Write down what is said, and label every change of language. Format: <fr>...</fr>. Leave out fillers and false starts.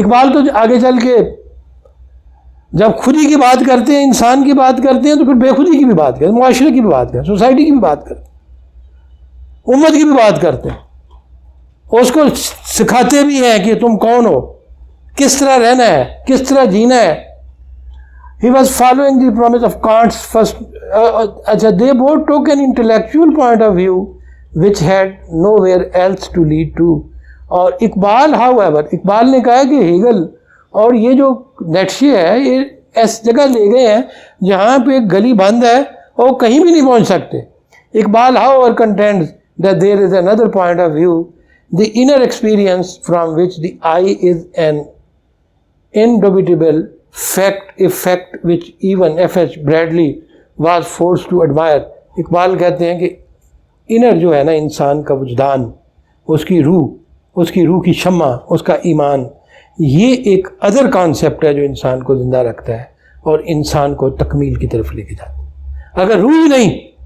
<ur>اقبال تو آگے چل کے جب خودی کی بات کرتے ہیں انسان کی بات کرتے ہیں تو پھر بے خودی کی بھی بات کرتے ہیں معاشرے کی بھی بات کرتے ہیں سوسائٹی کی بھی بات کرتے ہیں امت کی بھی بات کرتے ہیں. اس کو سکھاتے بھی ہیں کہ تم کون ہو کس طرح رہنا ہے کس طرح جینا ہے.</ur> <en>He was following the promise of Kant's first. They both took an intellectual point of view which had nowhere else to lead to.</en> <ur>اور اقبال however اقبال نے کہا کہ ہیگل اور یہ جو نیٹشے ہے یہ اس جگہ لے گئے ہیں جہاں پہ ایک گلی بند ہے اور کہیں بھی نہیں پہنچ سکتے.</ur> <en>Iqbal however contends that there is another point of view, the inner experience from which the I is an indubitable fact, a fact which even F.H. Bradley was forced to admire.</en> <ur>Iqbal کہتے ہیں کہ انر جو ہے نا انسان کا وجدان اس کی روح کی شمع اس کا ایمان یہ ایک ادر کانسیپٹ ہے جو انسان کو زندہ رکھتا ہے اور انسان کو تکمیل کی طرف لے کے جاتا ہے. اگر روح ہی نہیں</ur>